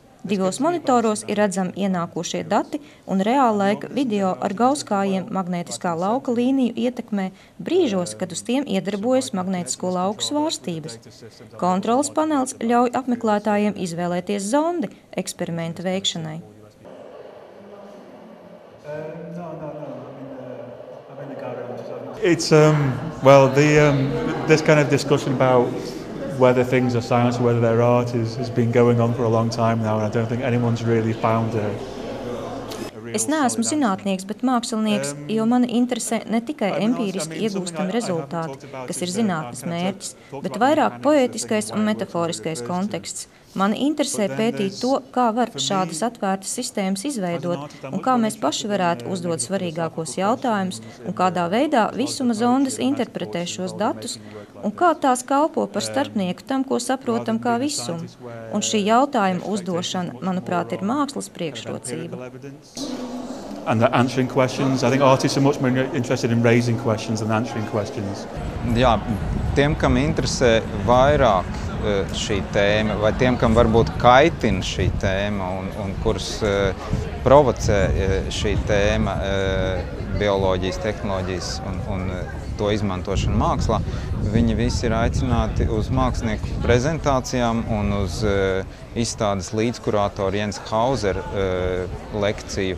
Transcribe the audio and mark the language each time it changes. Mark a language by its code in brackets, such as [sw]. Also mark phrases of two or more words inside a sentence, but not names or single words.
[lv] 2 monitoros ir redzami ienākošie dati un reālaika video ar gauskājiem magnētiskā lauka līniju ietekmē brīžos, kad uz tiem iedarbojas magnētisko lauku svārstības. Kontroles panelis ļauj apmeklētājiem izvēlēties zondi eksperimenta veikšanai. [en] It's this kind of discussion about whether things are science or whether they're art has been going on for a long time now, and I don't think anyone's really found a [lv] Es neesmu zinātnieks, bet mākslinieks, jo mani interesē ne tikai empīriski iegūstami rezultāti, kas ir zinātnes mērķis, bet vairāk poētiskais un metaforiskais konteksts. Mani interesē pētīt to, kā var šādas atvērtas sistēmas izveidot un kā mēs paši varētu uzdot svarīgākos jautājumus un kādā veidā visuma zondes interpretē šos datus un kā tās kalpo par starpnieku tam, ko saprotam kā visumu. Un šī jautājuma uzdošana, manuprāt, ir mākslas priekšrocība. [en] And answering questions. I think artists are much more interested in raising questions than answering questions. [lv] Jā, tiem, kam interesē vairāk šī tēma, vai tiem, kam varbūt kaitina šī tēma un kurus provocē šī tēma, bioloģijas, tehnoloģijas un to izmantošanu mākslā, viņi visi ir aicināti uz mākslinieku prezentācijām un uz izstādes līdzkurātoru Jens Hauser lekciju.